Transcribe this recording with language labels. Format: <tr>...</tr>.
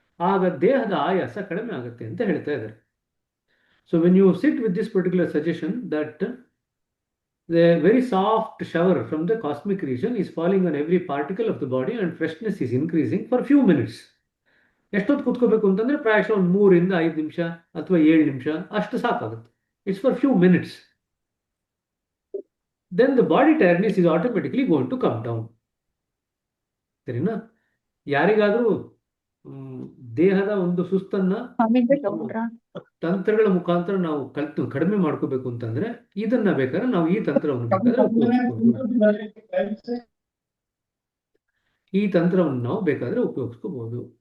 <kn>ಆಗ ದೇಹದ ಆಯಾಸ ಕಡಿಮೆ ಆಗುತ್ತೆ ಅಂತ ಹೇಳ್ತಾ ಇದ್ದಾರೆ.</kn> <en>So when you sit with this particular suggestion that the very soft shower from the cosmic region is falling on every particle of the body and freshness is increasing for few minutes.</en> <kn>ಎಷ್ಟೊತ್ತು ಕೂತ್ಕೋಬೇಕು ಅಂತಂದ್ರೆ ಪ್ರಾಯಶಃ ಒಂದು 3 ಇಂದ 5 ನಿಮಿಷ ಅಥವಾ 7 ನಿಮಿಷ ಅಷ್ಟು ಸಾಕಾಗುತ್ತೆ.</kn> <en>It's for few minutes. then the body tiredness is automatically going to come down.</en> <kn>ಸರಿನಾ? ಯಾರಿಗಾದರೂ ದೇಹದ ಒಂದು ಸುಸ್ತನ್ನ ತಂತ್ರಗಳ ಮುಖಾಂತರ ನಾವು ಕಲ್ತು ಕಡಿಮೆ ಮಾಡ್ಕೋಬೇಕು ಅಂತಂದ್ರೆ ಇದನ್ನ ಬೇಕಾದ್ರೆ ನಾವು ಈ ತಂತ್ರವನ್ನು ಬೇಕಾದ್ರೆ ಉಪಯೋಗಿಸ್ಕೋಬಹುದು. ಈ ತಂತ್ರವನ್ನು ನಾವು ಬೇಕಾದ್ರೆ ಉಪಯೋಗಿಸ್ಕೋಬಹುದು.</kn>